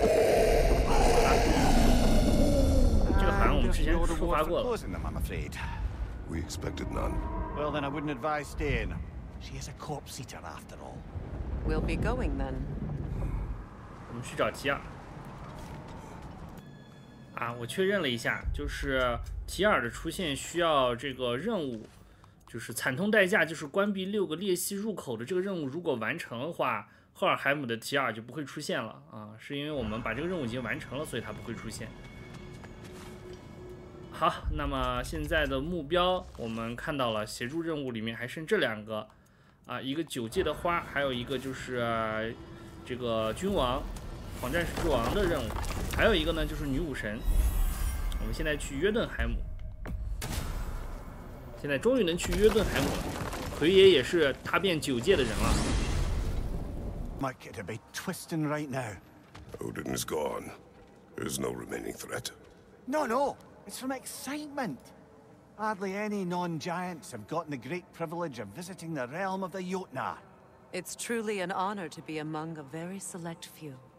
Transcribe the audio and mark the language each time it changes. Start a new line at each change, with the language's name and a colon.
Chinese: 这个好像我们之前触发过了。
English: I'm afraid. We expected none. Well, then I wouldn't advise staying. She is a corpse eater after all. We'll be going then.
Chinese: 我们去找提尔。啊，我确认了一下，就是提尔的出现需要这个任务，就是惨痛代价，就是关闭6个裂隙入口的这个任务，如果完成的话。赫尔海姆的提尔就不会出现了啊，是因为我们把这个任务已经完成了，所以它不会出现。好，那么现在的目标我们看到了，协助任务里面还剩这2个啊，一个9界的花，还有一个就是这个君王、狂战士之王的任务，还有一个呢就是女武神。我们现在去约顿海姆，现在终于能去约顿海姆了。奎爷也是踏遍9界的人了。
English: My kid would be twisting right now. Odin is gone. There's no remaining threat. No. It's from excitement. Hardly any non-giants have gotten the great privilege of visiting the realm of the Jotnar. It's truly an honor to be among a very select few.